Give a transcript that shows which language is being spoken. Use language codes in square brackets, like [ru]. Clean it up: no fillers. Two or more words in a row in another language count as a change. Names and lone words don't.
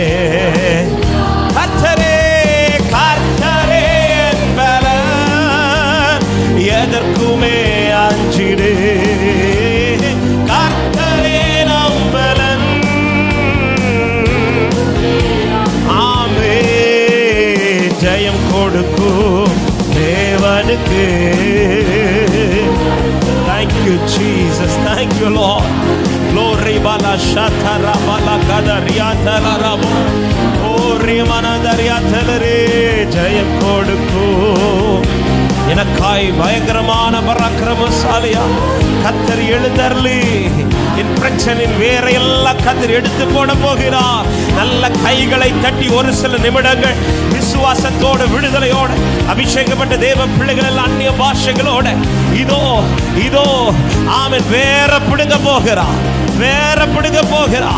[ta] கர்த்தரே, கர்த்தரே என்பலன், எதற்குமே அஞ்சிடு. கர்த்தரே நம்பலன். ஆமே. ஜெயம் கொடுக்கும் தேவனுக்கு. [en] Thank you Jesus, thank you Lord. Glory bala shatara bala kadariatala rabo. Ori manadariatalare. [ta] ஜெயம் கொடுக்கும் எனக்காய் பயங்கரமான பராக்கிரமசாலியா கர்த்தர் எழுந்தருளி என் பிரச்சனை பிரச்சனையின் வேற எல்லாம் கத்தர் எடுத்து போட போகிறார். நல்ல கைகளை தட்டி ஒரு சில நிமிடங்கள் விசுவாசத்தோட விடுதலையோட அபிஷேகப்பட்ட தேவ பிள்ளைகள் எல்லாம் அந்நிய பாஷைகளோட இதோ இதோ ஆமென் வேற பிடுங்க போகிறார், வேற பிடுங்க போகிறார்.